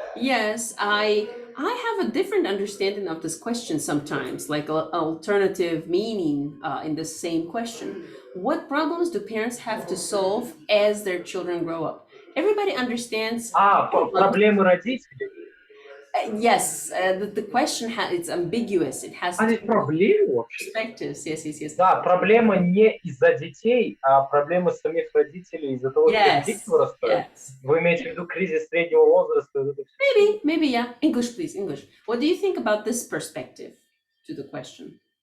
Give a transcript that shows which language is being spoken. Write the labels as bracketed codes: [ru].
[en] Yes, I have a different understanding of this question sometimes, like an alternative meaning in the same question. What problems do parents have to solve as their children grow up? Everybody understands. [ru] Проблемы родителей. [en] Yes, the question it's ambiguous. It has [ru] здесь проблемы вообще? [en] perspectives. Yes. [ru] Да, проблема не из-за детей, а проблема самих родителей из-за того, что дети вырастают. Вы имеете в виду кризис среднего возраста? [en] Maybe, yeah. English, please, English. What do you think about this perspective to the question?